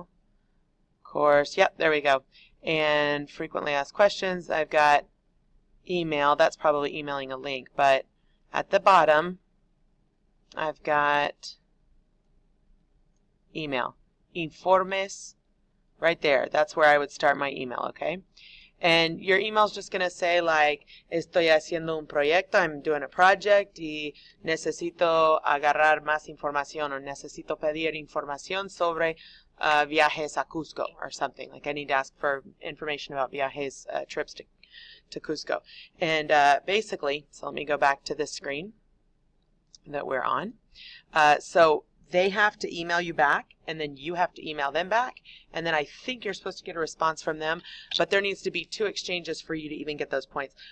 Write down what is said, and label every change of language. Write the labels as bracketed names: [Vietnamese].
[English] Of course, yep, there we go. And frequently asked questions, I've got email, that's probably emailing a link, but at the bottom, I've got email, informes, right there. That's where I would start my email, okay? And your email is just going to say like, [Spanish] estoy haciendo un proyecto, [English] I'm doing a project, [Spanish] y necesito agarrar más información, or necesito pedir información sobre viajes a Cusco, [English] or something. Like I need to ask for information about viajes, trips to Cusco. And basically, so let me go back to this screen that we're on. So they have to email you back, and then you have to email them back, and then I think you're supposed to get a response from them, but there needs to be 2 exchanges for you to even get those points.